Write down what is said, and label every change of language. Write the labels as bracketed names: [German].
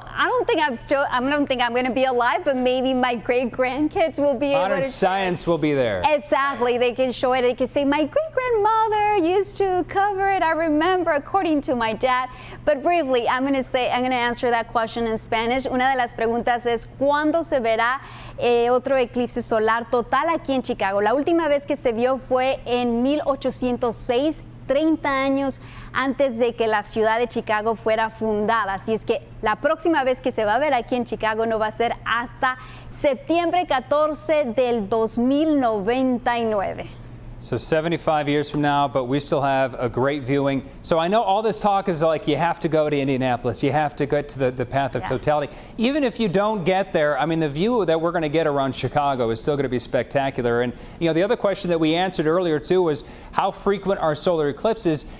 [English] I don't think I'm going to be alive, but maybe my great grandkids will be able to. Modern science will be there. Exactly. They can show it. They can say, my great grandmother used to cover it. I remember, according to my dad. But briefly, I'm going to answer that question in Spanish. [Spanish] Una de las preguntas es, ¿cuándo se verá otro eclipse solar total aquí en Chicago? La última vez que se vio fue en 1806. 30 años antes de que la ciudad de Chicago fuera fundada. Así es que la próxima vez que se va a ver aquí en Chicago no va a ser hasta septiembre 14 del 2099. [English] So 75 years from now, but we still have a great viewing. So I know all this talk is like you have to go to Indianapolis. You have to get to the path of totality. Even if you don't get there, I mean, the view that we're going to get around Chicago is still going to be spectacular. And, the other question that we answered earlier, too, was how frequent are solar eclipses?